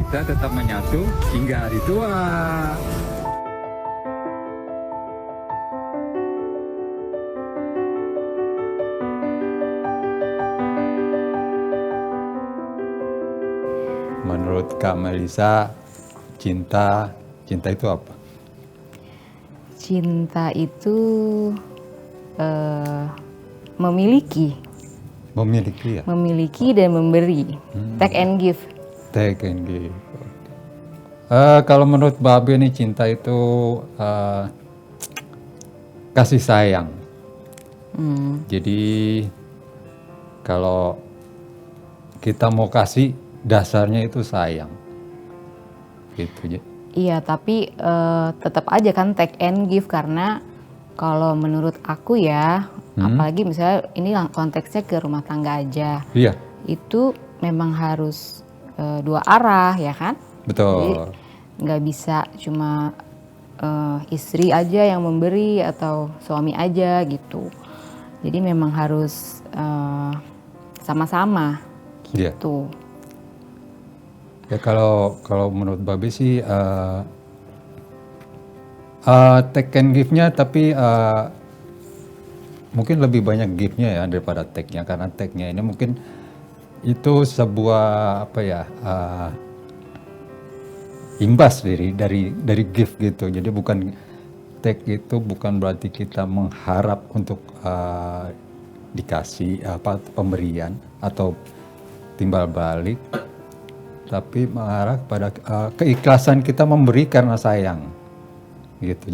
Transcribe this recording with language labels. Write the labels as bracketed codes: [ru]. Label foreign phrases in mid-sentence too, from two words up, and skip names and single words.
[id] Kita tetap menyatu hingga hari tua. Menurut Kak Melisa, cinta itu apa? Cinta itu memiliki Memiliki ya? memiliki dan memberi, [en] take and give. Take and give. [id] Kalau menurut Babe nih cinta itu kasih sayang. Jadi kalau kita mau kasih, dasarnya itu sayang. Gitu. Iya, tapi tetap aja kan [en] take and give, [id] karena kalau menurut aku ya, apalagi misalnya ini konteksnya ke rumah tangga aja. Iya. Itu memang harus dua arah ya kan? Jadi Betul. nggak bisa cuma istri aja yang memberi atau suami aja gitu. Jadi memang harus sama-sama Iya. gitu. Ya kalau menurut Babe sih [en] take and give-nya, [id] tapi mungkin lebih banyak give-nya ya daripada take-nya, karena take-nya ini mungkin itu sebuah apa ya, imbas dari give gitu. Jadi bukan take itu bukan berarti kita mengharap untuk dikasih pemberian atau timbal balik, tapi mengarah pada keikhlasan kita memberi karena sayang gitu.